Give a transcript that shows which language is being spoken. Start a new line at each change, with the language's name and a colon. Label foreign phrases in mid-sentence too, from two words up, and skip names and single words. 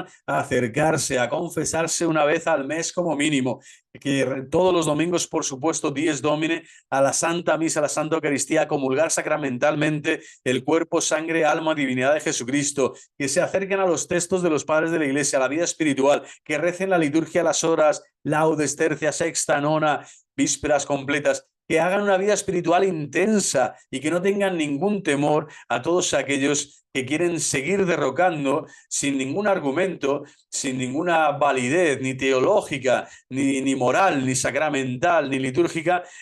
Spanish: a acercarse, a confesarse una vez al mes como mínimo, que todos los domingos, por supuesto,
Latin: dies Domine,
Spanish: a la Santa Misa, a la Santa Eucaristía, comulgar sacramentalmente el cuerpo, sangre, alma, divinidad de Jesucristo, que se acerquen a los textos de los padres de la Iglesia, a la vida espiritual, que recen la liturgia a las horas, laudes, tercia, sexta, nona, vísperas completas, que hagan una vida espiritual intensa y que no tengan ningún temor a todos aquellos que quieren seguir derrocando sin ningún argumento, sin ninguna validez, ni teológica, ni moral, ni sacramental, ni litúrgica,